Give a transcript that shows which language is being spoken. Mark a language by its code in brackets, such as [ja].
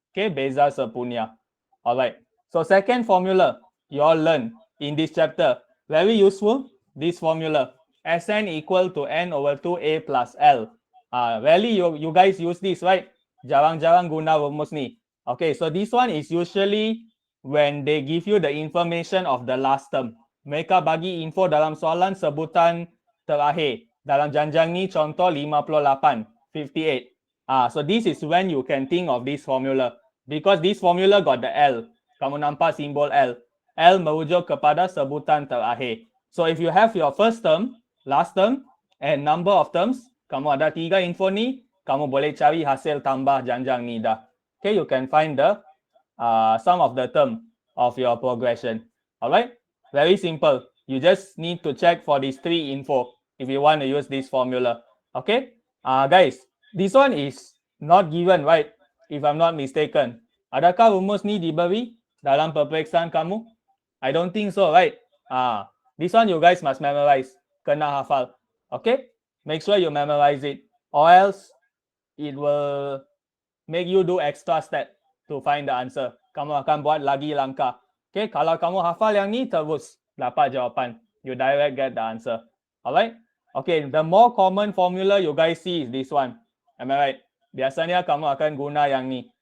[en] Okay, beza sepunya. Alright. So second formula you all learn in this chapter. Very useful, this formula. Sn equal to n over 2a plus L. Really you guys use this, right? [ms] Jarang-jarang guna rumus ni. [en] Okay, so this one is usually when they give you the information of the last term. [ms] Mereka bagi info dalam soalan sebutan terakhir. Dalam janjang ni contoh 58, 58. [en] So this is when you can think of this formula. Because this formula got the L. [ms] Kamu nampak simbol L. L merujuk kepada sebutan terakhir. [en] So if you have your first term, last term, and number of terms, [ms] kamu ada 3 info ni, kamu boleh cari hasil tambah janjang ni dah. [en] Okay, you can find the sum of the term of your progression. Alright, very simple. You just need to check for these 3 info if you want to use this formula. Okay, guys, this one is not given, right? If I'm not mistaken. [ms] Adakah rumus ni diberi dalam peperiksaan kamu? [en] I don't think so, right? This one you guys must memorize. [ms] Kena hafal. [en] Okay, make sure you memorize it, or else it will make you do extra step to find the answer. [ms] Kamu akan buat lagi langkah. Okay, kalau kamu hafal yang ni, terus dapat jawapan. [en] You direct get the answer. Alright? Okay, the more common formula you guys see is this one. Am I right? [ms] Biasanya kamu akan guna yang ni.